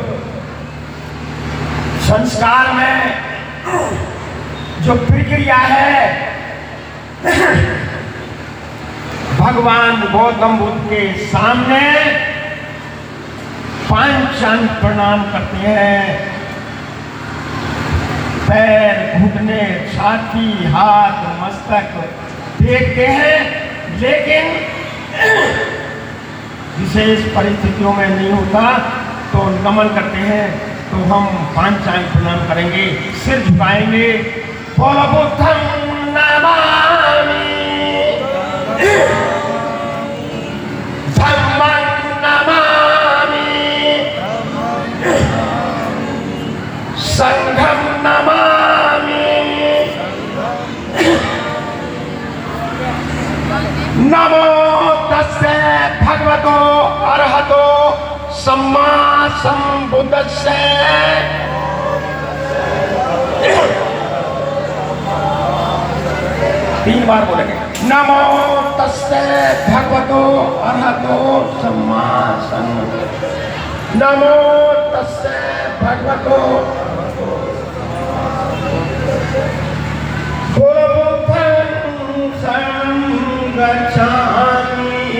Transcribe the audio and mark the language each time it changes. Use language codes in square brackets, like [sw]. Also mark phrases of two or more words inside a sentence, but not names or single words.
[hi] संस्कार में जो प्रक्रिया है भगवान गौतम बुद्ध के सामने पांचांग प्रणाम करते हैं, पैर घुटने छाती हाथ मस्तक देखते हैं। लेकिन विशेष परिस्थितियों में नहीं होता तो नमन करते हैं, तो हम पांचांग प्रणाम करेंगे, सिर झुकाएंगे। [pi] बोलो बुद्धं नमामि, धम्मं नमामि, संघं नमामि, नमो तस्से भगवतो अरहतो सम्मा संबुद्धस्से। [hi] तीन बार बोलेंगे [pi] नमो तस्से भगवतो अरहतो सम्मा संबुद्धस्से, नमो तस्से भगवतो बुद्धं शरणं गच्छामि,